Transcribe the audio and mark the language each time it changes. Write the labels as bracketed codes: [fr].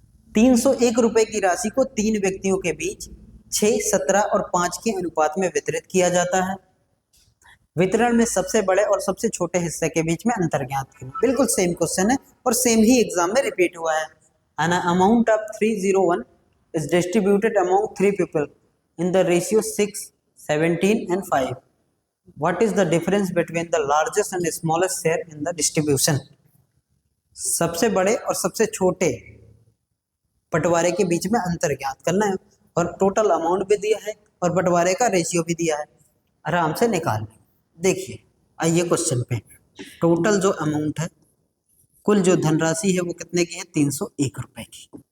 [hi] 301 रुपए की राशि को 3 व्यक्तियों के बीच 6, 17 और 5 के अनुपात में वितरित किया जाता है। वितरण में सबसे बड़े और सबसे छोटे हिस्से के बीच में अंतर ज्ञात करें। बिल्कुल सेम क्वेश्चन है और सेम ही एग्जाम में रिपीट हुआ है। [en] An amount of 301 is distributed among 3 people in the ratio 6, 17 and 5. What is the difference between the largest and smallest share in the distribution? [hi] सबसे बड़े और सबसे छोटे बंटवारे के बीच में अंतर ज्ञात करना है, और टोटल अमाउंट भी दिया है और बंटवारे का रेशियो भी दिया है, आराम से निकाल लें। देखिए आइए क्वेश्चन पे, टोटल जो अमाउंट है, कुल जो धनराशि है वो कितने की है, 301 रुपए की।